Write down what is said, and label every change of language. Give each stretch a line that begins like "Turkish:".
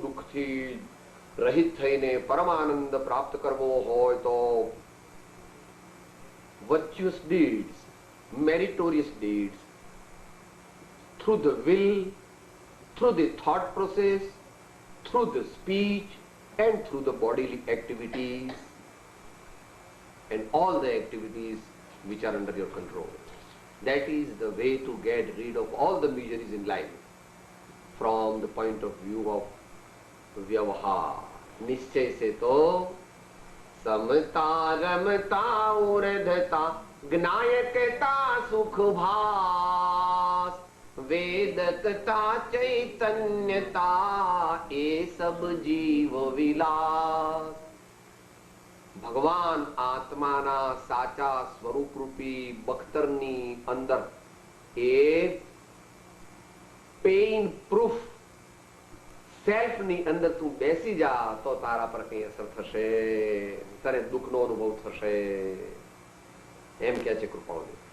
Gujarati: દુઃખથી રહિત થઈને પરમાનંદ પ્રાપ્ત કરવો હોય તો
English: virtuous deeds, meritorious deeds, through the will, through the thought process, through the speech and through the bodily activities and all the activities which are under your control. That is the way to get rid of all the miseries in life from the point of view of व्यवहार.
Hindi: निश्चय से तो समता रमता ऊर्ध्वता ज्ञायकता सुख भास वेदकता चैतन्यता ये सब जीव विलास.
Gujarati: ભગવાન આત્માના સાચા સ્વરૂપ રૂપી બખ્તરની અંદર એ પેઇન પ્રૂફ સેલ્ફ ની અંદર તું બેસી જા તો તારા પર કઈ અસર થશે, તને દુઃખનો અનુભવ થશે. એમ કે છે કૃપાળુ.